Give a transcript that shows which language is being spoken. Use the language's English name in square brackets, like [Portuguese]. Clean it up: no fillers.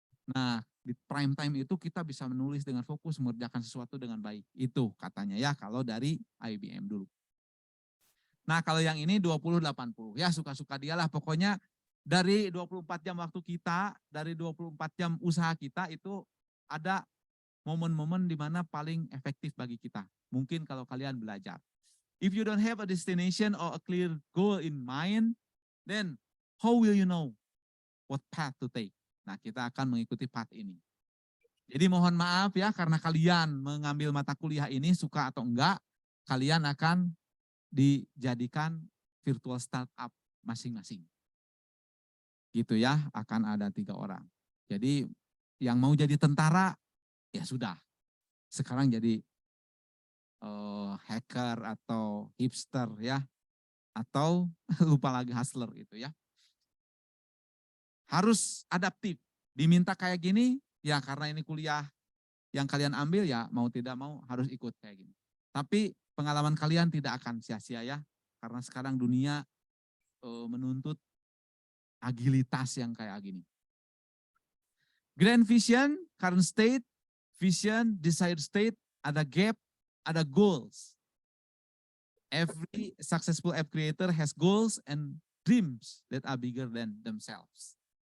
[Indonesian] Nah, di prime time itu kita bisa menulis dengan fokus, mengerjakan sesuatu dengan baik. Itu katanya ya kalau dari IBM dulu. Nah kalau yang ini 20-80, ya suka-suka dialah. Pokoknya dari 24 jam waktu kita, dari 24 jam usaha kita itu ada momen-momen di mana paling efektif bagi kita. Mungkin kalau kalian belajar. [English] If you don't have a destination or a clear goal in mind, then how will you know what path to take? [Indonesian] Nah, kita akan mengikuti path ini. Jadi mohon maaf ya, karena kalian mengambil mata kuliah ini, suka atau enggak, kalian akan dijadikan virtual startup masing-masing. Gitu ya, akan ada 3 orang. Jadi yang mau jadi tentara, ya sudah. Sekarang jadi hacker atau hipster ya. Atau lupa lagi hustler gitu ya. Harus adaptif. Diminta kayak gini, ya karena ini kuliah yang kalian ambil ya mau tidak mau harus ikut kayak gini. Tapi pengalaman kalian tidak akan sia-sia ya. Karena sekarang dunia menuntut agilitas yang kayak gini. [English] Grand vision, current state, vision, desired state, [Indonesian] ada [English] gap, ada goals. Every successful app creator has goals and dreams that are bigger than themselves.